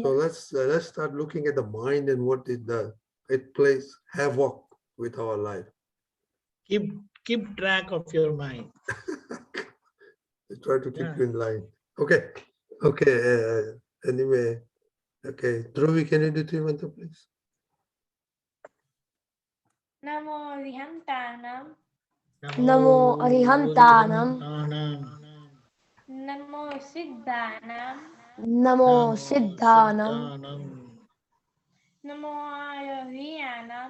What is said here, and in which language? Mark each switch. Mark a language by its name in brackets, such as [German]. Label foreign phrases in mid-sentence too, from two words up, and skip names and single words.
[English] So let's start looking at the mind and what it does. It plays havoc with our life. Keep track of your mind. I try to keep you in line. Okay. Okay. Anyway. Okay. Dhruvi, can you do three mantra, please? [Prakrit languages] Namo Rihantanam. Namo Arihantanam. Namo Siddhanam. Namo Siddhanam. Namo Ayariyanam.